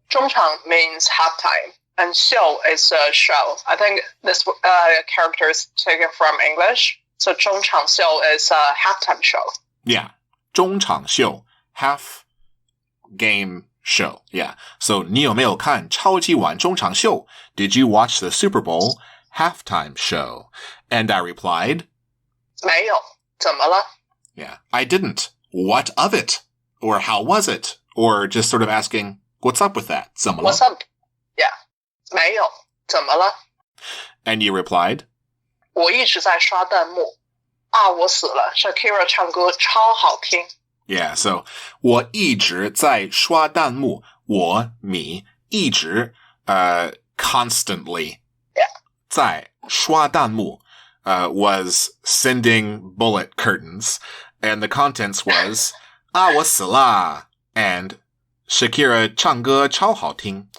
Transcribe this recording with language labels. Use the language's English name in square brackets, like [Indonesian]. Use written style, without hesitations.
[English] 中场 means halftime, and 秀 is a show. I think this character is taken from English. So 中场秀 is a halftime show. Yeah. 中场秀, half game show. Yeah. [Chinese] So 你有没有看超级碗中场秀? [English] Did you watch the Super Bowl halftime show? And I replied, [Chinese] 没有。怎么了? [English] Yeah, I didn't. What of it? Or how was it? Or just sort of asking, what's up with that? [Chinese] 怎么了? [English] What's up? Yeah. [Chinese] 没有，怎么了? [English] And you replied? [Chinese] 我一直在刷弹幕。啊，我死了 Shakira 唱歌超好听。 [English] Yeah, so [Chinese] 我一直在刷弹幕。 [English] 我 me 一直constantly 在刷弹幕 was sending bullet curtains, and the contents was [Chinese] 啊我死了 [English] and Shakira [Chinese] 唱歌超好听.